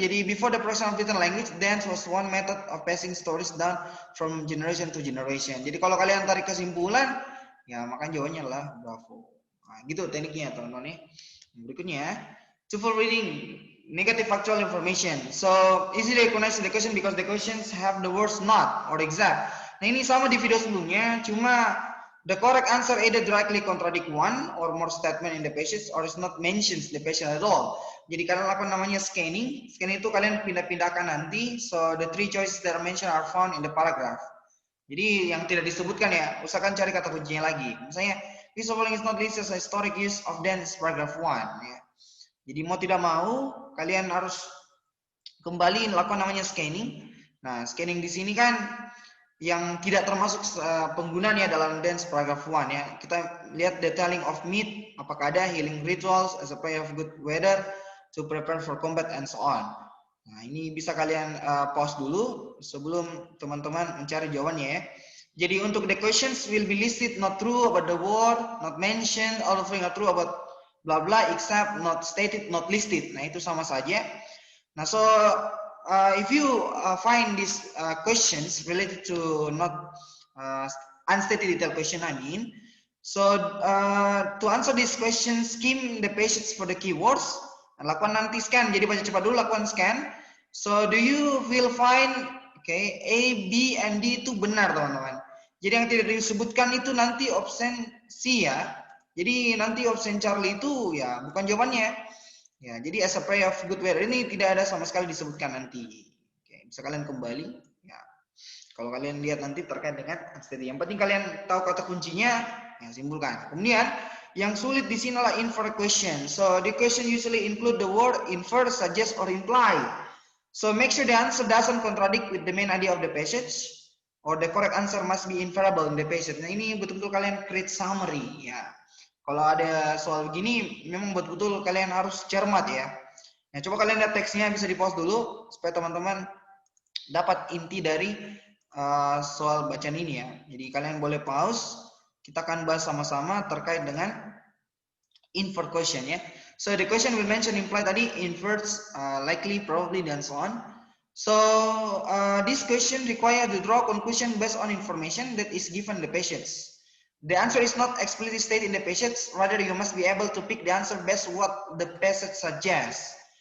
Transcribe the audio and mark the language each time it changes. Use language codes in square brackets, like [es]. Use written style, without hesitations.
[id] Jadi [en] before the production of written language, dance was one method of passing stories down from generation to generation. [id] Jadi kalau kalian tarik kesimpulan, ya maka jawabannya adalah bravo. Nah, gitu tekniknya teman-teman ya. Berikutnya, TOEFL reading negative factual information. [en] So easily recognize the question because the questions have the words not or exact. [id] Nah ini sama di video sebelumnya, cuma [en] the correct answer either directly contradict one or more statement in the passage or is not mentions the passage at all. [id] Jadi kalian lakukan namanya scanning. Scanning itu kalian pindah-pindahkan nanti. [en] So the three choices that are mentioned are found in the paragraph. [id] Jadi yang tidak disebutkan ya, usahakan cari kata kuncinya lagi. Misalnya, [en] this following is not listed as historic use of dance paragraph 1. Ya. [id] Jadi mau tidak mau, kalian harus kembali lakukan namanya scanning. Nah, scanning di sini kan yang tidak termasuk penggunaannya dalam dance paragraph 1 ya. Kita lihat [en] detailing of meat, [id] apakah ada [en] healing rituals as a prayer of good weather to prepare for combat and so on. [id] Nah, ini bisa kalian pause dulu sebelum teman-teman mencari jawabannya ya. Jadi untuk [en] the questions will be listed not true about the war, not mentioned, all of not true about bla bla except not stated, not listed. [id] Nah, itu sama saja. [en] Nah, so if you find these questions related to not unstated detailed question, I mean, so to answer these questions, skim the passage for the keywords. [id] Lakukan nanti scan. Jadi baca cepat dulu, lakukan scan. [en] So do you feel fine? [id] Okay, A, B, and D itu benar teman-teman. Jadi yang tidak disebutkan itu nanti option C ya. Jadi nanti option Charlie itu ya bukan jawabannya. Ya, jadi [en] as a prayer of good weather [id] ini tidak ada sama sekali disebutkan nanti. Oke, bisa kalian kembali. Ya, kalau kalian lihat nanti terkait dengan unstated. Yang penting kalian tahu kata kuncinya, ya simpulkan. Kemudian yang sulit di sini adalah infer question. [en] So the question usually include the word infer, suggest, or imply. So make sure the answer doesn't contradict with the main idea of the passage, or the correct answer must be inferable in the passage. [id] Nah ini betul-betul kalian [en] create summary ya. [id] Kalau ada soal begini, memang betul-betul kalian harus cermat ya. Nah coba kalian lihat teksnya, bisa di pause dulu supaya teman-teman dapat inti dari soal bacaan ini ya. Jadi kalian boleh pause. Kita akan bahas sama-sama terkait dengan infer question ya. [en] So the question will mention imply tadi, infers, likely, probably, [id] dan [en] so on. So this question require to draw conclusion based on information that is given the passage. The answer is not explicitly stated in the passage. Rather, you must be able to pick the answer based what the passage suggests.